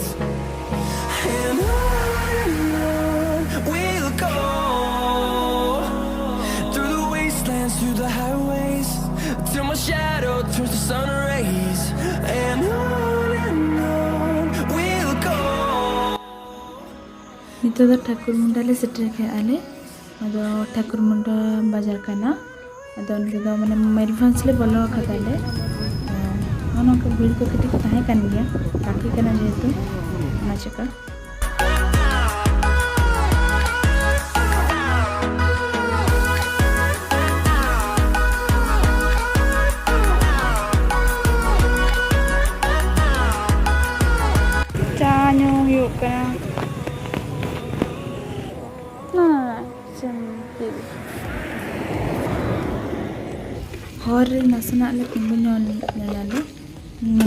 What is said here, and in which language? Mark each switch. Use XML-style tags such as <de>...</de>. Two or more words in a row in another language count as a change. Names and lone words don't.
<en>And on we'll go. Through the wastelands, through the highways, till my shadow turns to sun rays. And on we'll go.</en> <sat>ᱱᱤᱛᱚᱜ ᱫᱚ ᱴᱷᱟᱹᱠᱩᱨᱢᱩᱱᱰᱟ ᱞᱮ ᱥᱮᱴᱮᱨ ᱠᱮᱜᱼᱟ ᱞᱮ ᱟᱫᱚ ᱴᱷᱟᱹᱠᱩᱨᱢᱩᱱᱰᱟ ᱵᱟᱡᱟᱨ ᱠᱟᱱᱟ ᱟᱫᱚ ᱚᱸᱰᱮ ᱫᱚ ᱢᱟᱱᱮ ᱢᱚᱭᱩᱨᱵᱷᱚᱸᱡᱽ ᱞᱮ ᱵᱚᱞᱚ ᱟᱠᱟᱫᱟ ᱞᱮ ᱚᱱᱟ ᱠᱚ ᱵᱷᱤᱲ ᱠᱚ ᱠᱟᱹᱴᱤᱡ ᱛᱟᱦᱮᱸ ᱠᱟᱱ ᱜᱮᱭᱟ ᱨᱟᱠᱷᱤ ᱠᱟᱱᱟ ᱡᱮᱦᱮᱛᱩ ᱚᱱᱟ ᱪᱮᱠᱟ ᱪᱟ ᱧᱩ ᱦᱩᱭᱩᱜ ᱠᱟᱱᱟ ᱦᱚᱨ ᱨᱮ ᱱᱟᱥᱮᱱᱟᱜ ᱞᱮ ᱛᱤᱸᱜᱩ ᱧᱚᱜ ᱞᱮᱱᱟᱞᱮ ᱢᱟᱱᱮ</sat>